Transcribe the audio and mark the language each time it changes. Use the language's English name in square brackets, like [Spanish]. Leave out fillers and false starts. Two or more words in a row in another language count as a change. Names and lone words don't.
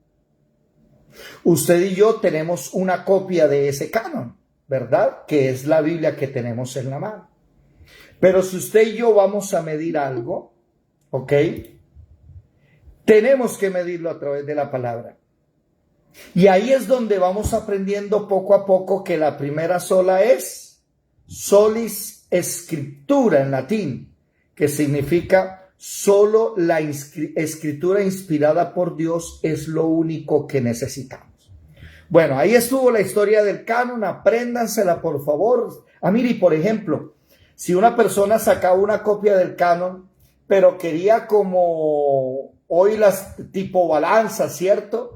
[Spanish] Usted y yo tenemos una copia de ese canon, ¿verdad? Que es la Biblia que tenemos en la mano. Pero si usted y yo vamos a medir algo, ¿ok? Tenemos que medirlo a través de la palabra. Y ahí es donde vamos aprendiendo poco a poco que la primera sola es [Latin] solis scriptura [Spanish] en latín, que significa solo la escritura inspirada por Dios es lo único que necesitamos. Bueno, ahí estuvo la historia del canon, apréndansela por favor. Mire, por ejemplo, si una persona sacaba una copia del canon, pero quería como hoy las tipo balanza, ¿cierto?